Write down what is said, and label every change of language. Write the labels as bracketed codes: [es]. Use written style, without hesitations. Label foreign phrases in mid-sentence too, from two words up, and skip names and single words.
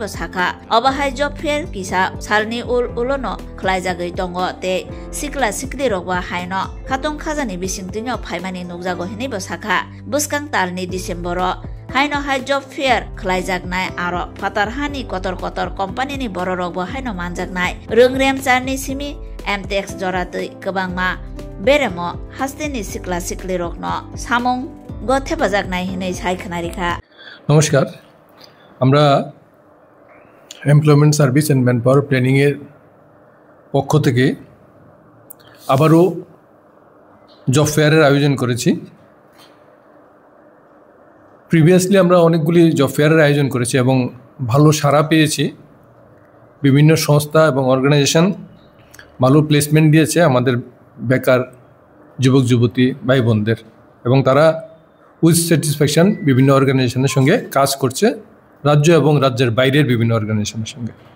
[trp] Bosaka Obahai [en] Job Fair [trp] Kisa Salni Ulono Klaijagoi Tongo Te Sikla Sikli Rogwa Haino Katong Khazani Bisingtinyo Phaimani Nukjago Hini Bosaka Buskang Talni Decembero Haino hai [en] job fair [trp] khlaijaknai aro fatarhani kotor company ni bororokbo haino manjaknai rungrem charni simi mtex joratui kwbangma beremo hasteni sikla sikli rokno samung gothe bajaknai hinai saikhnarikha [bn] নমস্কার আমরা এমপ্লয়মেন্ট সার্ভিস এন্ড ম্যানপাওয়ার প্ল্যানিং এর পক্ষ থেকে আবারো [en] job fair [bn] আয়োজন করেছি প্রিভিয়াসলি আমরা অনেকগুলি [en] job fair [bn] আয়োজন করেছি এবং ভালো সাড়া পেয়েছি বিভিন্ন সংস্থা এবং অর্গানাইজেশন ভালো প্লেসমেন্ট দিয়েছে আমাদের বেকার যুবক যুবতী ভাই বোনদের এবং তারা [en] with satisfaction [bn] বিভিন্ন অর্গানাইজেশনের সঙ্গে কাজ করছে রাজ্য এবং রাজ্যের বাইরের বিভিন্ন অর্গানাইজেশনের সঙ্গে